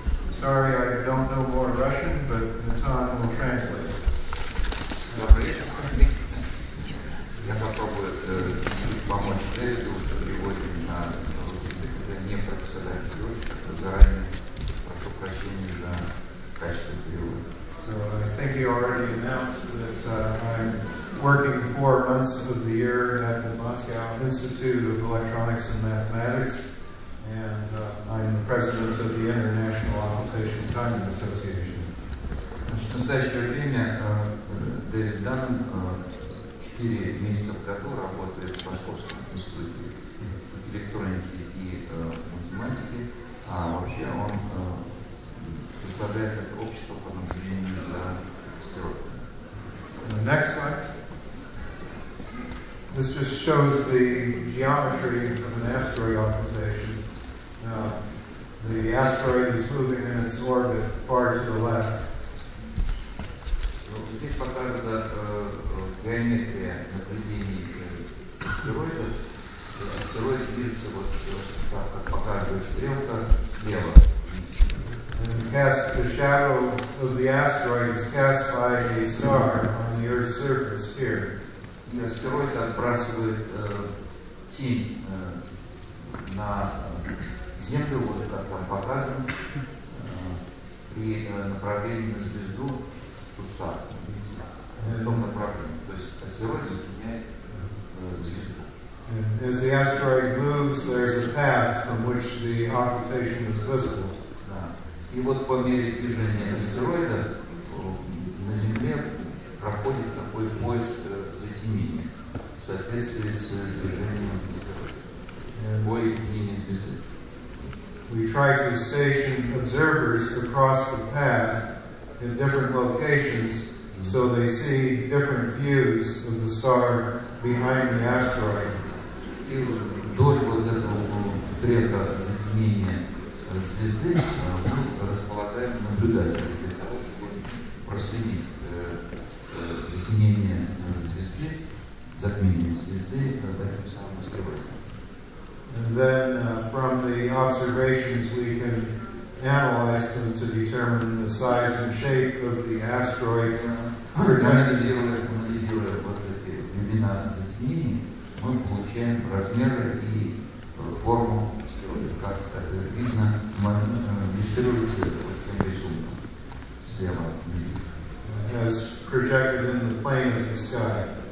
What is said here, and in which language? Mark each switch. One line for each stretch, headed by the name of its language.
English: Sorry, I don't know more Russian, but Natan will translate.
Russian: Добрый вечер. Я попробую помочь Дэвиду в переводе на русский язык. Это не профессиональный перевод, заранее прошу прощения за качество перевода.
English: So I think he already announced that I'm working 4 months of the year at the Moscow Institute of Electronics and Mathematics, and I'm the president of the International Occultation Timing Association.
Russian: В настоящее время Дэвид Данхем 4 месяца в году работает в Московском институте электроники и математики, а вообще он представляет общество по наблюдению за астероидами.
English: Next slide. This just shows the geometry of an asteroid occultation. The asteroid is moving in its orbit far to the left.
Russian: Здесь показана геометрия наблюдений астероидов. Астероид движется вот так, как показывает стрелка, слева.
English: The shadow of the asteroid is cast by a star on the Earth's surface here.
Russian: И астероид отбрасывает тень на Землю, вот как там показано, при направлении на звезду куста, в том направлении. То есть астероид затемняет звезду.
English: And as the asteroid moves, there's a path from which the occultation is visible.
Russian: И вот по мере движения астероида на Земле проходит такой пояс затемнения в соответствии с движением астероида. Пояс затемнения звезды.
English: We try to station observers across the path in different locations so they see different views of the star behind the asteroid.
Russian: И вдоль вот этого трека затемнения звезды мы располагаем наблюдателей для того, чтобы проследить затемнение звезды, затмение звезды этим самым астероидом.
English: And then from the observations we can analyze them to determine the size and shape of the asteroid.
Russian: Анализируя вот эти времена затемнений, мы получаем размеры и форму астероида. Как это видно, иллюстрируется вот этим рисунком слева внизу.
English: As projected in the plane of the sky.